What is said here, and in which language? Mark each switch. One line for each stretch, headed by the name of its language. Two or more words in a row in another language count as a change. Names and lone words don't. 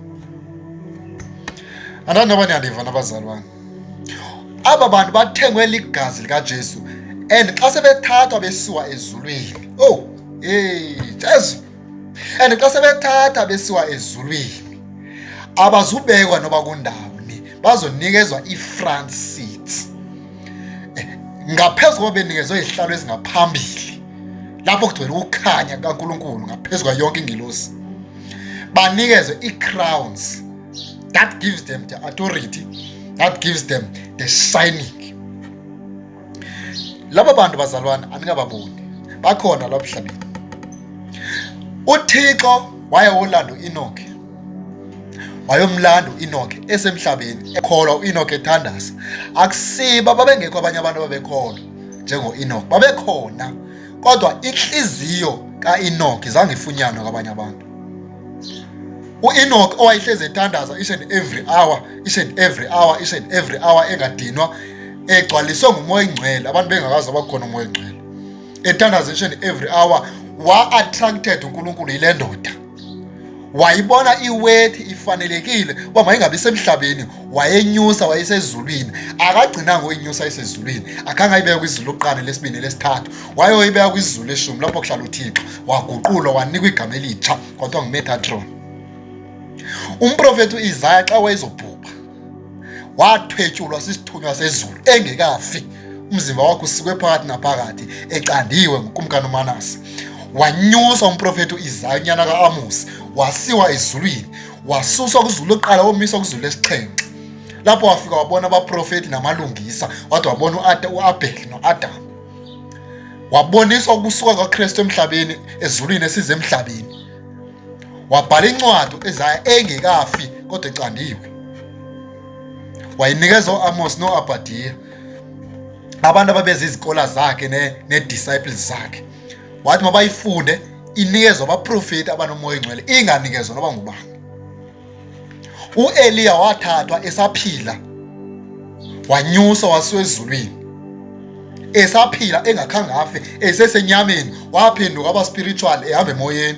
Xhosa: Andani noba niyandiva nabazalwane, aba bantu bathengwe ligazi likaJesu, and xa sebethathwa besiwa ezulwini, Jesu, and xa sebethatha besiwa ezulwini abazubekwa noba kundawoni, bazonikezwa ii-
English: front seats
Xhosa: ngaphezu koba benikezwe izihlalo ezingaphambili lapho kugcwele ukukhanya kaNkulunkulu ngaphezu kwayo yonke ingilosi. Banikezwe ii-crowns that gives them the authority, that gives them the shining.
Zulu: Laba bantu bazalwane aningababoni, bakhona lapha emhlabeni.
Xhosa: uThixo wayewolanda u-Enoki, wayomlanda u-Enoki esemhlabeni ekholwa, u-Enoki ethandaza. Akusiba babengekho abanye abantu ababekholwa njengo-Enoki, babekhona, kodwa inhliziyo ka-Enoki zange ifunyanwe kwabanye abantu. u-Enoki owayehlezi ethandaza
English: each and every hour, each and every hour, each and every hour,
Zulu: engadinwa, egcwaliswe ngumoya oyingcwele, abantu bengakazi abakhona umoya oyingcwele, ethandaza
English: each and every hour,
Zulu: wa-attracted uNkulunkulu yile ndoda.
Xhosa: Wayibona iwethi ifanelekile uba mayingabi semhlabeni, wayenyusa, wayesezulwini. Akagcinanga uyinyusa isezulwini, akhange ayibeka kwizulu lokuqala, lesibini, lesithathu, wayoyibeka kwizulu leshumi lapho kuhlala uThixo.
Zulu: Waguqulwa wanikwa igama elitsha kwathiwa nguMetatron.
Xhosa: Umprofeti u-Isaya xa wayezobhubha wathwetyulwa sisithunywa sezulu engekafi, umzimba wakhe usikwe phakathi naphakathi, ecandiwe ngukumkani uManase. Wanyuswa umprofeti u-Isaya unyana ka-Amosi, wasiwa ezulwini, wasuswa kwizulu lokuqala womiswa kwizulu lesixhenxe.
Zulu: Lapho wafika wabona abaprofeti namalungisa, wathi wabona u-Abheli no-Adamu. Waboniswa ukusuka kwaKristu emhlabeni ezulwini esize emhlabeni.
Xhosa: Wabhala incwadi u-Isaya engekafi kodwa ecandiwe.
Zulu: Wayinikeza u-Amos no-Obadiya, abantu ababeza izikola zakhe ne-disciples zakhe.
Xhosa: Wathi mabayifunde inikezwa abaprofeti abanomoya oyingcwele, inganikezwa noba ngubani. U-Eliya wathathwa esaphila, wanyuswa wasiwa ezulwini. Esaphila engakhange afe, esesenyameni, waphenduka aba spiritual, ehamba emoyeni.